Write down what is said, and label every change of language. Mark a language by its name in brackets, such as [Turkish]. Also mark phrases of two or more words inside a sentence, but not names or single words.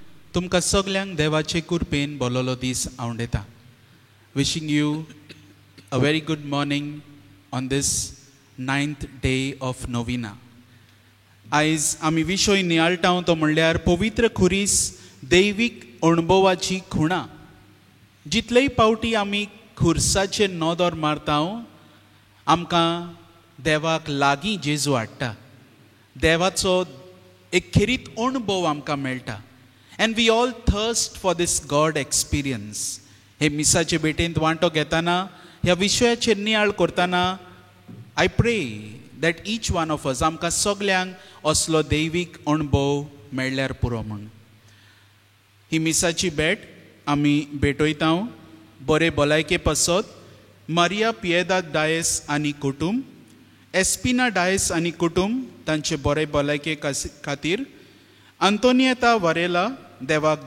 [Konkani] तुमकां सगल्यांक देवाचे कृपेन बोलोलो दीस हांव दिता. [English] Wishing you a very good morning on this 9th day of Novena. [Konkani] आयज आमी विशय नियाळटाव तो म्हणल्यार पवित्र खुरीस दैवीक अणभवाची खुणां. जितलेय पावटी आमी खुर्साचेर नदर मारताव आमकां देवाक लागीं जेजू हाडटा. देवाचो एक खिरीत अणभव आमकां मेळटा. [English] And we all thirst for this God experience. [Konkani] हे मिसाचे भेटेंत वांटो घेताना ह्या विशयाचेर नियाळ करताना [English] I pray that each one of us [Konkani] आमकां सगल्यांक असलो दैवीक अणभव मेळ्ळ्यार पुरो म्हूण. ही मिसाची भेट आमी भेटयताव बरे भलायके पासत मारिया पियेदाद डायस आनी कुटुंब, एस्पिना डायस आनी कुटुंब तांचे बरे भलायके खातीर, आंतोनिएता वारेला देवाक